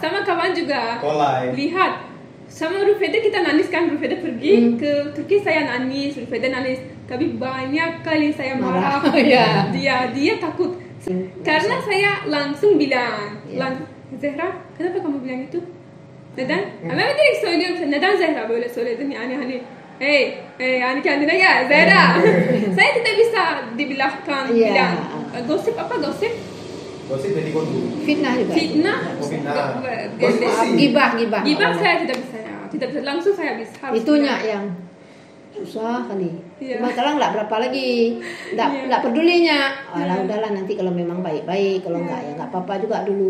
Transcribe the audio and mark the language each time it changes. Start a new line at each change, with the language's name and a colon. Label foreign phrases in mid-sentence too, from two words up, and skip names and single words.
Indonesian: Sama kawan juga. Kolai. Lihat. Sama Rufeda kita nangis kan, Rufeda pergi ke Turki, saya nangis, Rufeda nangis. Tapi banyak kali saya marah. Iya. Dia takut. Karena saya langsung bilang, Zehra, kenapa kamu bilang itu?
Turkish: Neden? Ama ben direkt söylüyorum, neden Zehra böyle söyledin? Yani hani yani kendine gel Zehra.
Indonesian: Saya tidak bisa dibilangkan bilang. Gosip apa gosip? Gosip jadi kondu. Fitnah juga. Fitnah. Gibah. Gibah saya tidak bisa ya. Tidak bisa langsung saya bisa. Itunya yang susah kali. Iya. Cuma sekarang nggak berapa lagi, nggak pedulinya. Udahlah nanti kalau memang baik-baik, kalau nggak ya nggak apa-apa juga dulu.